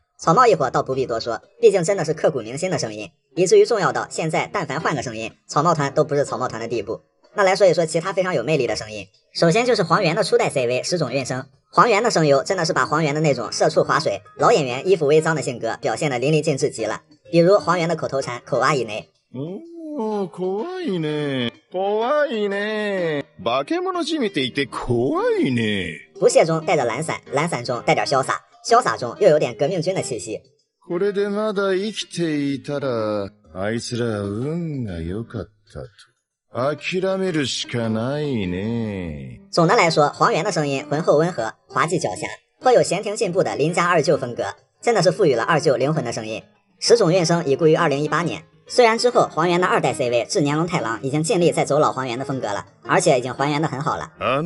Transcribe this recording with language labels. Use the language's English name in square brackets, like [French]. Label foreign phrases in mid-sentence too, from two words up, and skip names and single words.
[Chinese] 草帽一伙倒不必多说，毕竟真的是刻骨铭心的声音，以至于重要到现在但凡换个声音，草帽团都不是草帽团的地步。那来说一说其他非常有魅力的声音，首先就是黄猿的初代 CV 石冢运生。黄猿的声优真的是把黄猿的那种社畜划水、老演员衣服微脏的性格表现得淋漓尽致极了，比如黄猿的口头禅 [Japanese] 口哇以内。怖いね。怖いね。化け物じみていて怖いね。 [Chinese] 不屑中带着懒散，懒散中带点潇洒，潇洒中又有点革命军的气息。 [Japanese] これでまだ生きていたら、あいつら運が良かったと。諦めるしかないね。 [Chinese] 总的来说，黄猿的声音浑厚温和，滑稽狡黠，颇有闲庭信步的邻家二舅风格，真的是赋予了二舅灵魂的声音。石冢运生已故于2018年。虽然之后黄猿的二代 CV 志年龙太郎已经尽力在走老黄猿的风格了，而且已经还原的很好了。